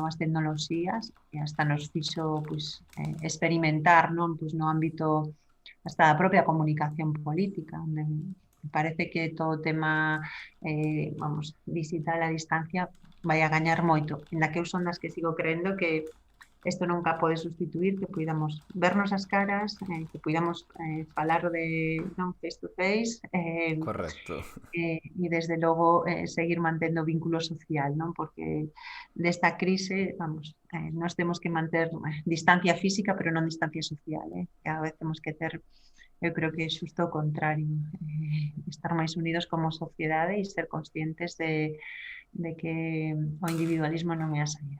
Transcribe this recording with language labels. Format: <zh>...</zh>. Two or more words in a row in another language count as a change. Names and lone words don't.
<gl>novas tecnoloxías, e hasta nos fixo pois, experimentar, non, pois, no ámbito hasta da propia comunicación política, onde me parece que todo o tema vamos, digital a distancia vai a gañar moito, ainda que eu son das que sigo creendo que isto nunca pode sustituir que podamos vernos as caras, que podamos falar de non</gl> <en>face to face,</en> <gl>Correcto. e desde logo seguir mantendo vínculo social, non? Porque desta crise, vamos, nós temos que manter distancia física, pero non distancia social, cada vez temos que ter, eu creo que é xusto o contrario, estar máis unidos como sociedade e ser conscientes de que o individualismo non é a saída.</gl>